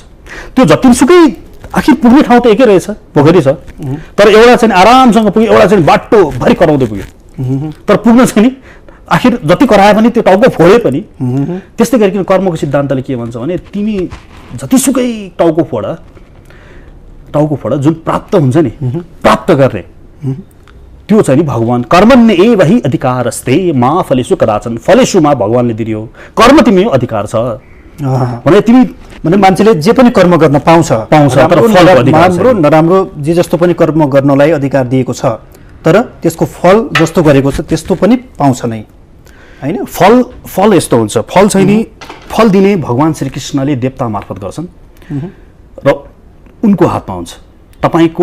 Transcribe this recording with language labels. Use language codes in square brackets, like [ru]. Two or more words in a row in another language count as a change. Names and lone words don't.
[ne] त्यो जतिसुकै आखिर पुग्ने ठाउँ त एकै रहेछ, पोखरी छ, तर एउटा चाहिँ आरामसँग पुग्यो, एउटा चाहिँ बाटोभरि कराउँदै पुग्यो। तर पुग्न चाहिँ नि आखिर जति कराए पनि त्यो टाउको फोडे पनि। त्यस्तै गरिकन कर्मको सिद्धान्तले के भन्छ भने तिमी जतिसुकै टाउको फोड जुन प्राप्त हुन्छ नि, प्राप्त गर्ने त्यो चाहिँ नि भगवान [sa] कर्मण्य एव हि अधिकारस्ते मा फलेषु कदाचन, [ne] फलेषु मा भगवानले दियो, कर्म तिमी अधिकार छ भने तिमी भने मान्छेले जे पनि कर्म गर्न पाउँछ, तर राम्रो नराम्रो जे जस्तो पनि कर्म गर्नलाई अधिकार दिएको छ, तर त्यसको फल जस्तो गरेको छ त्यस्तो पनि पाउँछ नै हैन। फल यस्तो हुन्छ, फल चाहिँ नि फल दिने भगवान श्रीकृष्णले देवता मार्फत गर्छन् र उनको हातमा हुन्छ तपाईँको।